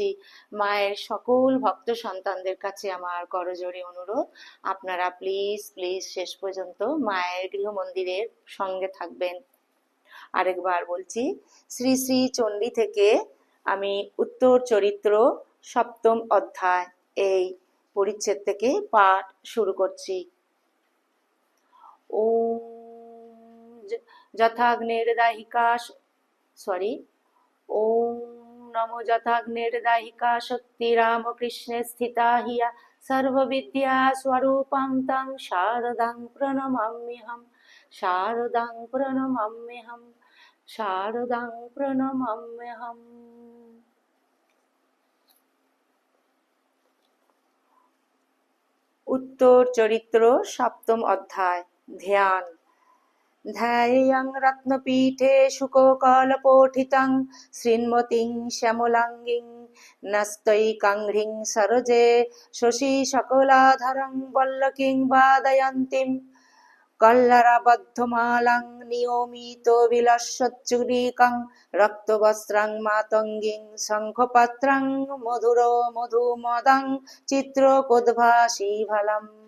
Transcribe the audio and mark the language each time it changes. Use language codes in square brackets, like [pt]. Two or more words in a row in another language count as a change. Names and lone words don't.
[bn] মায়ের সকল ভক্ত সন্তানদের কাছে আমার করজোড়ে অনুরোধ, আপনারা [en] please please [bn] শেষ পর্যন্ত মায়ের গৃহমন্দিরের সঙ্গে থাকবেন। আরেকবার বলছি, শ্রী শ্রী চণ্ডী থেকে আমি উত্তর চরিত্র সপ্তম অধ্যায় এই পরিচ্ছেদ থেকে পাঠ শুরু করছি। [sa] ওম যথাগ্নের্দাহিকা ওম নমো যথাগ্নের্দাহিকা শক্তি রামকৃষ্ণে স্থিতা হিয়া সর্ববিদ্যা স্বরূপং তং শারদাং প্রণমাম্যহম, শারদাং প্রণমাম্যহম, শারদাং প্রণমাম্যহম। [bn] উত্তর চরিত্র সপ্তম অধ্যায়। ধ্যান। [sa] ধ্যায়েয়ং রত্নপীঠে শুককলপোঠিতং শ্রীমতীং শ্যামলাঙ্গীং নস্তৈকাঙ্ঘ্রিং সরোজে শশী সকলাধরং বল্লকিং বাদয়ন্তীং কল্লরাবদ্ধমালাং নিয়মিত বিলাসচ্চুরিকং রক্তবস্ত্রং মাতঙ্গীং শঙ্খপাত্রং মধুর মধুমদং চিত্রকোদ্ভাসীফলম।